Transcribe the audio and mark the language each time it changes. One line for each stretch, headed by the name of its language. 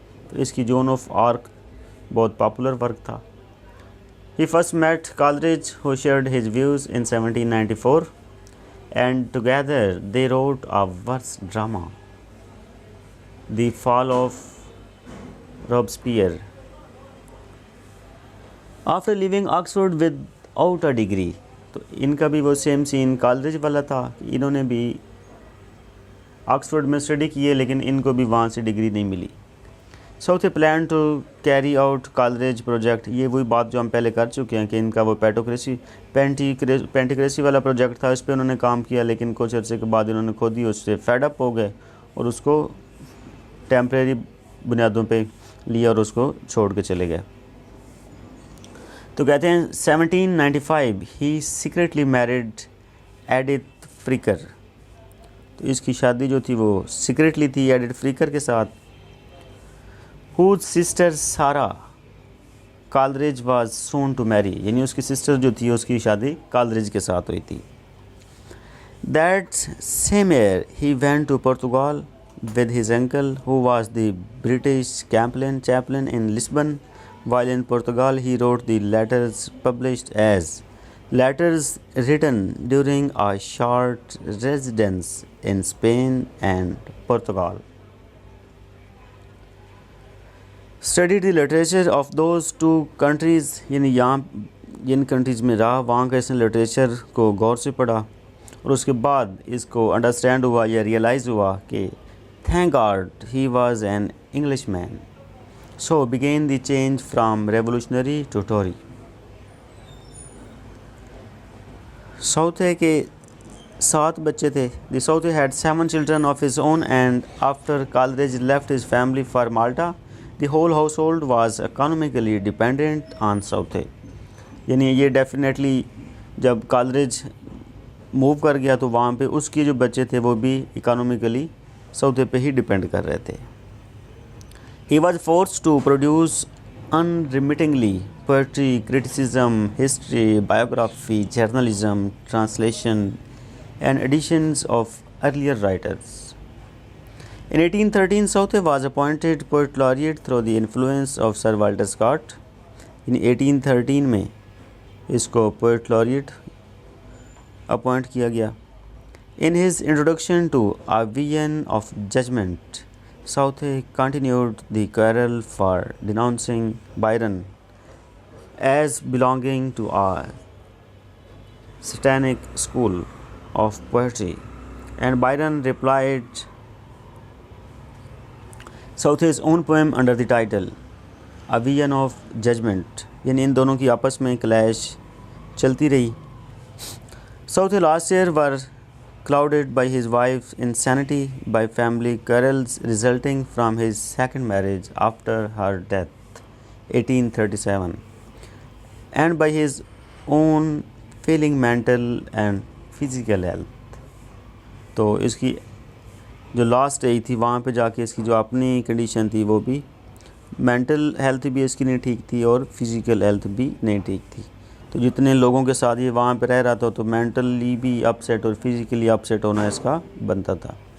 Urdu: تو اس کی Joan of arc بہت پاپولر ورک تھا.
English: He first met Coleridge, who shared his views in 1794, and together they wrote a verse drama, The Fall of Robespierre. After leaving Oxford without a degree,
Urdu: تو ان کا بھی وہ same سین کالریج والا تھا. انہوں نے بھی آکسفورڈ میں اسٹڈی کیے لیکن ان کو بھی وہاں سے ڈگری نہیں ملی.
English: Southey planned to carry out Coleridge project.
Urdu: یہ وہی بات جو ہم پہلے کر چکے ہیں کہ ان کا وہ پینٹیکریسی والا پروجیکٹ تھا, اس پہ انہوں نے کام کیا لیکن کچھ عرصے کے بعد انہوں نے خود ہی اس سے فیڈ اپ ہو گئے اور اس کو ٹیمپریری بنیادوں پہ لیا اور اس کو چھوڑ کے چلے گئے. تو کہتے ہیں 1795 ہی سیکریٹلی میریڈ ایڈتھ فریکر. تو اس کی شادی جو تھی وہ سیکریٹلی تھی ایڈتھ فریکر کے ساتھ.
English: whose sister Sarah Coleridge was soon to marry.
Urdu: یعنی اس کی سسٹر جو تھی اس کی شادی کالریج کے ساتھ ہوئی تھی.
English: That same year he went to Portugal with his uncle, who was the British chaplain in Lisbon. While in Portugal, he wrote the letters published as letters written during a short residence in Spain and Portugal. Studied the literature of those two countries.
Urdu: یعنی یہاں جن countries میں رہا وہاں کا اس نے literature کو غور سے پڑھا اور اس کے بعد اس کو انڈرسٹینڈ ہوا یا ریئلائز ہوا کہ
English: thank God he was an Englishman. So began the change from revolutionary to Tory.
Urdu: Southey کے 7 بچے تھے.
English: The Southey had 7 children of his own, and after Coleridge left his family for Malta, the whole household was economically dependent on Southey.
Urdu: یعنی یہ definitely جب کالریج move کر گیا تو وہاں پہ اس کے جو بچے تھے وہ بھی اکانومیکلی سعودی پہ ہی ڈپینڈ کر رہے تھے.
English: He was forced to produce unremittingly poetry, criticism, history, biography, journalism, translation, and editions of earlier writers. In 1813, Southey was appointed poet laureate through the influence of Sir Walter Scott. In 1813
Urdu: میں اس کو poet laureate appoint کیا گیا.
English: In his introduction to A Vision of Judgment, Southey continued the quarrel for denouncing Byron as belonging to a satanic school of poetry, and Byron replied Southey's own poem under the title A Vision of Judgment.
Urdu: یعنی ان دونوں کی آپس میں clash چلتی رہی.
English: Southey last year were clouded by his wife's insanity, by family quarrels resulting from his second marriage after her death, 1837, and by his own failing mental and physical health.
Urdu: تو اس کی جو لاسٹ ایج تھی وہاں پہ جا کے اس کی جو اپنی کنڈیشن تھی وہ بھی مینٹل ہیلتھ بھی اس کی نہیں ٹھیک تھی اور فزیکل ہیلتھ بھی نہیں ٹھیک تھی. تو جتنے لوگوں کے ساتھ یہ وہاں پہ رہ رہا تھا تو مینٹلی بھی اپسیٹ اور فزیکلی اپسیٹ ہونا اس کا بنتا تھا.